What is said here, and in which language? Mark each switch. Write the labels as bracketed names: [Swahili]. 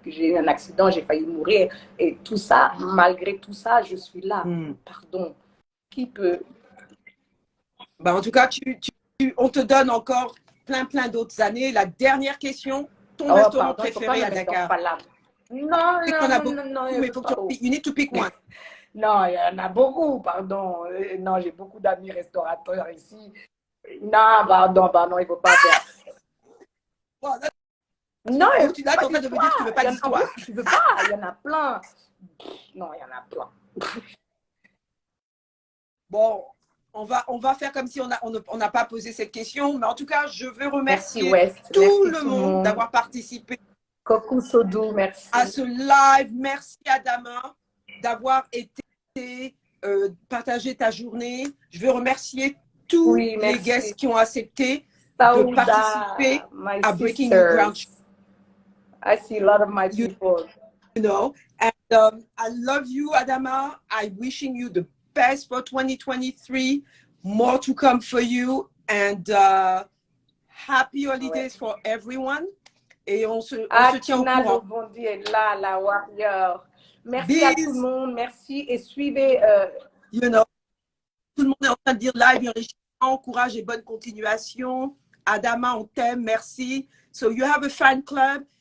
[French] J'ai eu un accident, j'ai failli mourir. Et tout ça, malgré tout ça, je suis là. Pardon. Qui peut... Bah, en tout cas, on te donne encore plein d'autres années. La dernière question, ton restaurant préféré à Dakar? Non, [English] mais you need to pick one. [French] Non, il y en a beaucoup, pardon. Non, j'ai beaucoup d'amis restaurateurs ici. Non, pardon, il ne faut pas faire. Non, tu es en train de me dire que tu ne veux pas d'histoire. Je ne veux pas, il y en a plein. Non, il y en a plein. Bon, on va faire comme si on n'a pas posé cette question, mais en tout cas, je veux remercier tout le monde d'avoir participé Coucou Sodou, merci. à ce live. Merci Adama d'avoir été partager ta journée. Je veux remercier tous les guests qui ont accepté de participer à Breaking New Ground. [English] I see a lot of my people. You know, and I love you, Adama. I'm wishing you the best for 2023. More to come for you, and happy holidays for everyone. [French] Et on se tient au courant. Bondi est là, la warrior. Merci à tout le monde, merci et suivez. [English] You know, [French] tout le monde est en train de dire live, enrichissement, courage et bonne continuation. [English] Adama, [French] on t'aime, merci. [English] So you have a fan club.